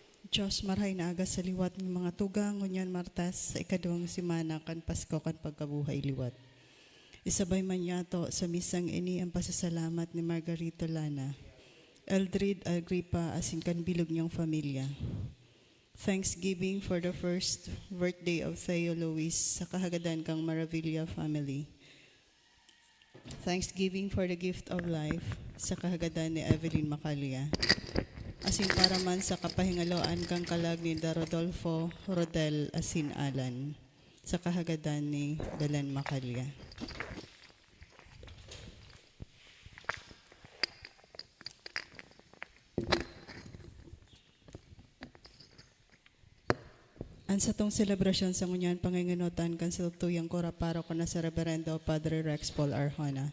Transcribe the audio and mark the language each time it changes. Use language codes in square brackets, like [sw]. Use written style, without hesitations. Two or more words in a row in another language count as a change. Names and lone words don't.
[bik] Diyos marhay na aga sa liwat ng mga tugang ngunyan martas sa ikaduhang simana kan Pasko kan pagkabuhay liwat. Isabay man yato sa misang ini ang pasasalamat ni Margarito Lana, Eldred Agrippa asin kan bilog niyang pamilya. [en] Thanksgiving for the first birthday of Theo Luis [bik] sa kahagadan kang Maravilla family. [en] Thanksgiving for the gift of life [bik] sa kahagadan ni Evelyn Macalia. Asin para man sa kapahingaloan kang kalag ni Rodolfo Rodel asin Alan sa kahagadan ni Belen Macalia. An sa tong selebrasyon sa ngunyan panginginutan kan sa tuyang koraparo ko na sa Reverendo Padre Rex Paul Arjona.